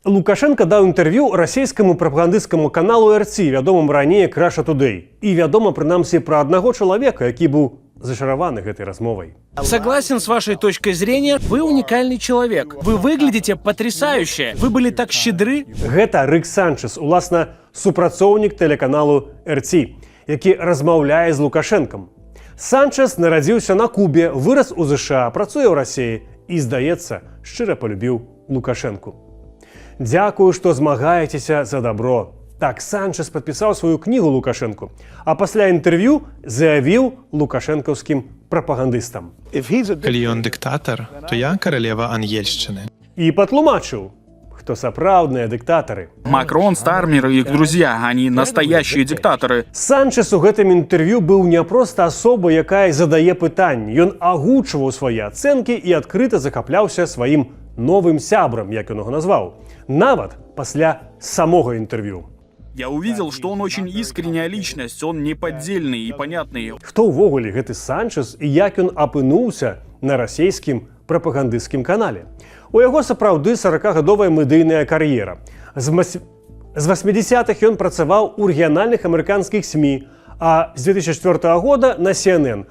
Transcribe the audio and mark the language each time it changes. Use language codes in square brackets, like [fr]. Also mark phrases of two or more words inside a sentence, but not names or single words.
[be] Лукашенко даў інтэрв'ю расійскаму прапагандысцкаму каналу RT, вядомым раней як Russia Today. І вядома, прынамсі, пра аднаго чалавека, які быў зачараваны гэтай размовай. [ru] Согласен с вашей точкой зрения, вы уникальный человек. Вы выглядите потрясающе. Вы были так щедры. [be] Гэта Рик Санчес, уласна, супрацоўнік тэлеканалу RT, які размаўляе з Лукашэнкам. Санчес нарадзіўся на Кубе, вырас у ЗША, працуе ў Расіі і, здаецца, шчыра полюбіў Лукашэнку. Дзякую, што змагаецеся за добро. Так Санчес падпісаў сваю кнігу Лукашэнку, а пасля інтэрв'ю заявіў лукашэнкаўскім прапагандыстам. Калі ён дыктатар, то я каралева ангельшчыны. І патлумачыў, хто сапраўдныя дыктатары. [ru] Макрон, Стармер и их друзья, они настоящие диктаторы. [be] Санчес у гэтым інтэрв'ю быў не проста асоба, якая задае пытанні. Ён агучваў свае ацэнкі і адкрыта захапляўся сваім новым сябрам, як ён яго назваў. Нават пасля самога інтэрв'ю. [ru] Я увидел, что он очень искренняя личность, он неподдельный и понятный. [be] Хто ўвогуле гэты Санчес і як ён апынуўся на расійскім прапагандысцкім канале? У яго сапраўды 40гадовая медыйная кар'ера. З 80-х ён працаваў у рэгіянальных амерыканскіх СМІ, а з 2004 года на CNN.